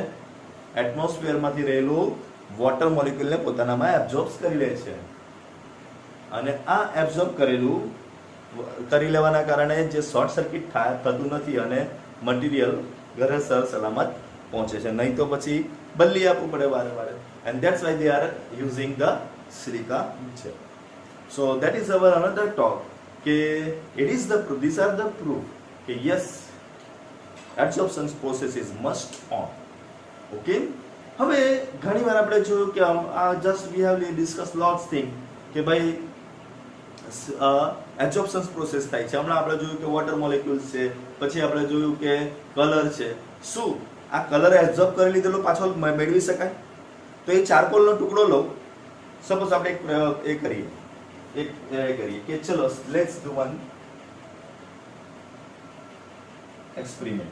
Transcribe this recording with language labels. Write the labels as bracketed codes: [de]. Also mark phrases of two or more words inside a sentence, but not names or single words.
[gu] એટમોસ્ફિયરમાંથી રહેલું [en] water moleculeને [gu] પોતાનામાં એબ્ઝોર્બ કરી લે છે અને આ એબ્ઝોર્બ કરી લેવાના કારણે જે [en] short circuit [gu] થતું નથી અને મટીરિયલ ઘરે સર સલામત પહોંચે છે. નહીં તો પછી બદલી આપવું પડે વારે વારે. [en] and that's why they are using the silica gel. So that is our another talk. These are the proof. Yes, adsorption process is must on. [gu] Okay. હવે ઘણી વાર આપણે જોયું કે [en] just we have discussed lots thing [gu] કે ભાઈ [en] adsorption process [gu] થાય છે. હમણાં આપણે જોયું કે [en] water molecules [gu] છે, પછી આપણે જોયું કે કલર છે. શું આ કલર એબ્ઝોર્બ કરી લીધેલો પાછો મેળવી શકાય? તો એ ચારકોલનો ટુકડો લો. સપોઝ આપણે એક પ્રયોગ કરીએ કે ચલો [en] let's do one experiment.